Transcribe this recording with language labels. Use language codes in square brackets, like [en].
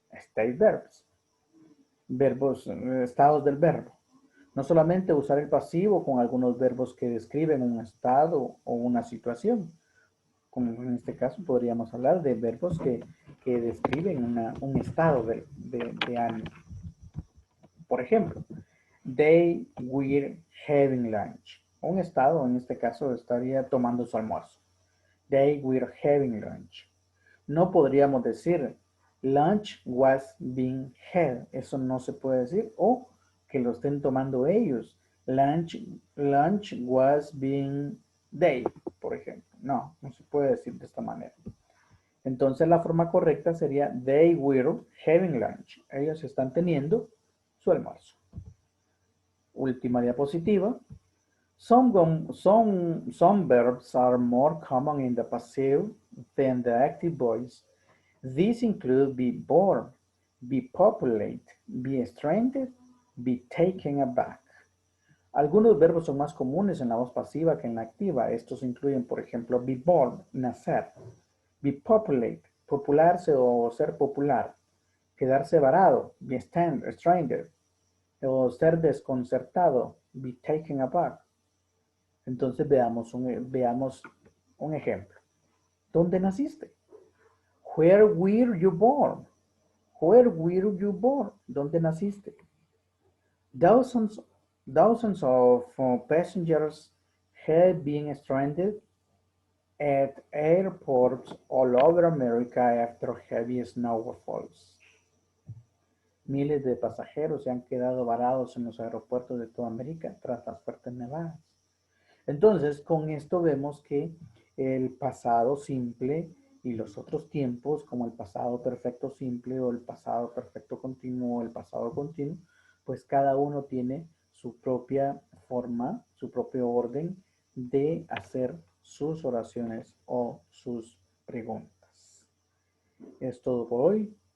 [en] State verbs. [es] Verbos, estados del verbo. No solamente usar el pasivo con algunos verbos que describen un estado o una situación. Como en este caso podríamos hablar de verbos que describen un estado de ánimo. Por ejemplo, [en] they were having lunch. [es] Un estado, en este caso, estaría tomando su almuerzo. [en] They were having lunch. [es] No podríamos decir [en] lunch was being had. [es] Eso no se puede decir. O que lo estén tomando ellos. [en] Lunch was being they, [es] por ejemplo. No, no se puede decir de esta manera. Entonces la forma correcta sería [en] they were having lunch. [es] Ellos están teniendo su almuerzo. Última diapositiva. [en] Some verbs are more common in the passive than the active voice. These include be born, be populate, be strengthened, be taken aback. [es] Algunos verbos son más comunes en la voz pasiva que en la activa. Estos incluyen, por ejemplo, be born, nacer, be populate, popularse o ser popular, quedarse varado, be stranded, o ser desconcertado, be taken aback. Entonces veamos un ejemplo. ¿Dónde naciste? [en] Where were you born? Where were you born? [es] ¿Dónde naciste? [en] Thousands, thousands of passengers have been stranded at airports all over America after heavy snowfalls. [es] Miles de pasajeros se han quedado varados en los aeropuertos de toda América tras las fuertes nevadas. Entonces, con esto vemos que el pasado simple y los otros tiempos, como el pasado perfecto simple o el pasado perfecto continuo o el pasado continuo, pues cada uno tiene su propia forma, su propio orden de hacer sus oraciones o sus preguntas. Es todo por hoy.